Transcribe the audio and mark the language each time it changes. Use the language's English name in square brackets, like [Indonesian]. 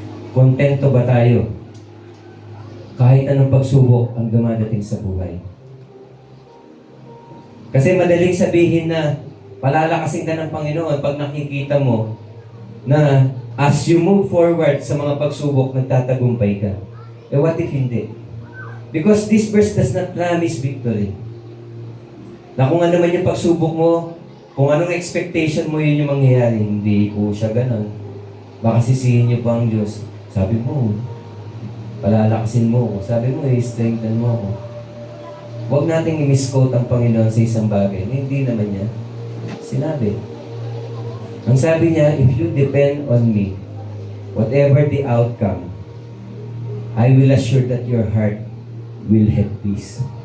[Filipino] Kontento ba tayo? Kahit anong pagsubok ang dumadating sa buhay. Kasi madaling sabihin na palalakasin ka ng Panginoon pag nakikita mo na [English] as you move forward [Filipino] sa mga pagsubok, nagtatagumpay ka. Eh what if hindi? [English] Because this verse does not promise victory. [Filipino] Na kung ano man yung pagsubok mo, kung anong expectation mo, yun yung mangyayari. Hindi po siya ganun. Baka sisihin niyo pa ang Diyos. Sabi mo, palalakasin mo ako. Sabi mo, i-strengthen mo ako. Huwag nating i-misquote ang Panginoon sa isang bagay. Hindi naman niya sinabi. Ang sabi niya, [English] if you depend on me, whatever the outcome, I will assure that your heart will have peace.